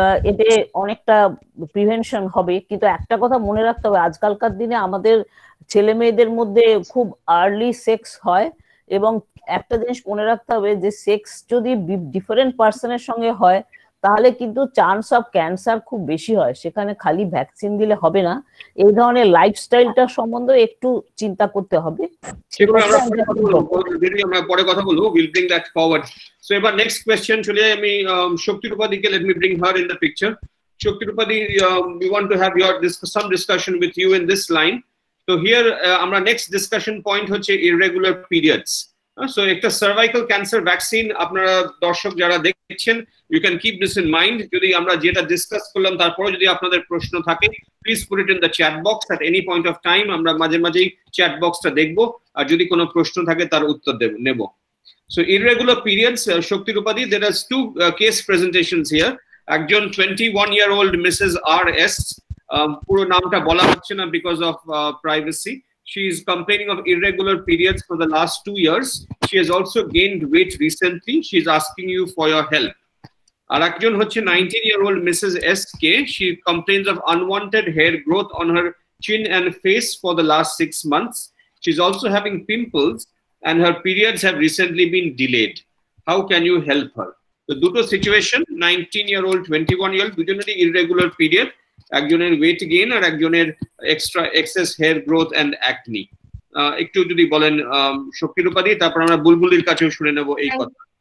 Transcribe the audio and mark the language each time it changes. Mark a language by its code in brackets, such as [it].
[bn] এতে অনেকটা প্রিভেনশন হবে, কিন্তু একটা কথা মনে রাখতে হবে, আজকালকার দিনে আমাদের ছেলে মেয়েদের মধ্যে খুব আর্লি সেক্স হয়, এবং একটা জিনিস মনে রাখতে হবে যে সেক্স যদি ডিফারেন্ট পার্সনের সঙ্গে হয় তাহলে কিন্তু চান্স অফ ক্যান্সার খুব বেশি হয়। সেখানে খালি ভ্যাকসিন দিলে হবে না, এই ধরনের লাইফস্টাইলটা সম্বন্ধে একটু চিন্তা করতে হবে। ঠিক সেগুলো আছে, আমরা পরে কথা বলবো, দিদি আমরা পরে কথা বলবো, [en] Will bring that forward. [bn] So এবার নেক্সট কোয়েশ্চেন চলে যাই আমি শক্তিরূপাদিকে, [en] Let me bring her in the picture. Shaktirupadi, we want to have your some discussion with you in this line. [bn] So here আমরা নেক্সট ডিসকাশন পয়েন্ট হচ্ছে irregular periods. So একটা cervical cancer vaccine, আপনারা দর্শক যারা দেখছেন, [en] You can keep this in mind. [bn] যদি আমরা যেটা ডিসকাস করলাম তারপরে যদি আপনাদের প্রশ্ন থাকে, [en] Please put it in the chat box at any point of time. [bn] আমরা মাঝে মাঝেই চ্যাট বক্সটা দেখবো, আর যদি কোনো প্রশ্ন থাকে তার উত্তর নেব। [en] So irregular periods, Shoktirupadi, there are two case presentations here. একজন 21-year-old Mrs. R.S. [bn] পুরো নামটা বলা হচ্ছে না [en] because of privacy. She is complaining of irregular periods for the last 2 years. She has also gained weight recently. She is asking you for your help. আর একজন হচ্ছে 19-year-old Mrs. S.K. She complains of unwanted hair growth on her chin and face for the last 6 months. She's also having pimples and her periods have recently been delayed. How can you help her? [bn] So দুটো situation, 19-year-old 21-year-old, দুজনেরই irregular period, একজনের weight gain আর একজনের extra access hair growth and acne. একটু যদি বলেন শক্তিরূপাদি, তারপর আমরা বুলবুলির কাছেও শুনে নেব এই কথা।